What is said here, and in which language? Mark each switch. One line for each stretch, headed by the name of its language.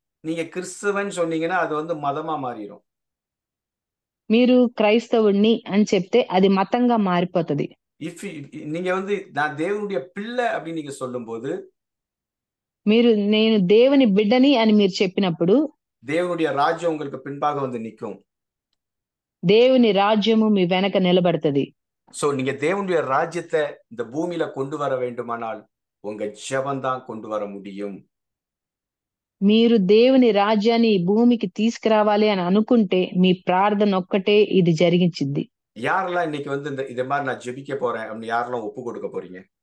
Tamil: நீங்க கிறிஸ்தவன் சொன்னீங்கன்னா அது வந்து மதமா மாறிடும்.
Telugu: మీరు క్రైస్తవుడిని అని చెప్తే అది మతంగా మారిపోతది.
Tamil: இஃப் நீங்க வந்து நான் தேவனுடைய பிள்ளை அப்படின்னு நீங்க சொல்லும்போது
Telugu: నేను దేవుని బిడ్డని అని మీరు చెప్పినప్పుడు
Tamil: தேவனுடைய ராஜ்யம் உங்களுக்கு பின்பாக வந்து நிற்கும்.
Telugu: దేవుని రాజ్యము మీ వెనక నిలబడుతది.
Tamil: சோ நீங்க தேவனுடைய ராஜ்யத்தை இந்த பூமியில கொண்டு வர வேண்டுமானால் உங்க ஜெபம் தான் கொண்டு வர முடியும்.
Telugu: మీరు దేవుని రాజ్యాన్ని ఈ భూమికి తీసుకురావాలి అని అనుకుంటే మీ ప్రార్థన ఒక్కటే ఇది జరిగించిద్ది.
Tamil: யாரெல்லாம் இன்னைக்கு வந்து இதே மாதிரி நான் ஜெபிக்க போறேன் அப்படின்னு யாரெல்லாம் ஒப்பு கொடுக்க போறீங்க?